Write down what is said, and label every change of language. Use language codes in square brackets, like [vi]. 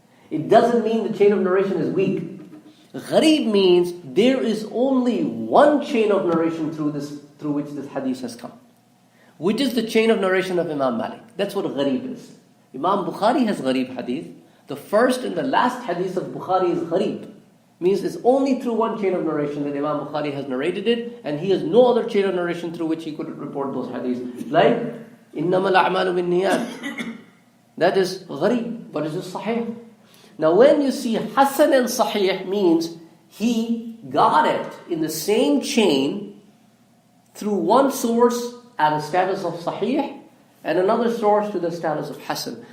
[en] It doesn't mean the chain of narration is weak. Gharib means there is only one chain of narration through which this hadith has come, which is the chain of narration of Imam Malik. That's what gharib is. Imam Bukhari has gharib hadith. The first and the last hadith of Bukhari is gharib. Means it's only through one chain of narration that Imam Bukhari has narrated it, and he has no other chain of narration through which he could report those hadiths. [ar] Like, إِنَّمَا الْأَعْمَالُ بِالنِّيَّاتِ. [en] That is gharib, but it is sahih. Now when you see hasan and sahih, means he got it in the same chain through one source at a status of sahih, and another source to the status of hasan.